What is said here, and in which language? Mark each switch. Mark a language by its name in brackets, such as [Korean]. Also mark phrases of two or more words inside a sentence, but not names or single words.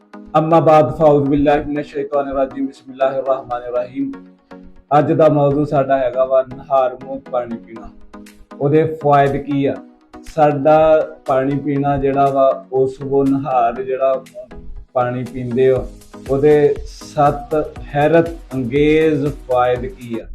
[Arabic] أما بعد فأعوذ بالله من الشيطان الرجيم بسم الله الرحمن الرحيم. [Punjabi] ਅੱਜ ਦਾ ਮੌਜੂ ਸਾਡਾ ਹੈਗਾ ਵਾ ਨਹਾਰ ਮੂੰਹ ਪਾਣੀ ਪੀਣਾ। ਉਹਦੇ ਫਾਇਦੇ ਕੀ ਆ? ਸਾਡਾ ਪਾਣੀ ਪੀਣਾ ਜਿਹੜਾ ਵਾ ਉਸ ਉਹ ਨਹਾਰ ਜਿਹੜਾ ਪਾਣੀ ਪੀਂਦੇ ਹੋ ਉਹਦੇ 7 ਹੈਰਤ ਅੰਗੇਜ਼ ਫਾਇਦੇ ਕੀ ਆ?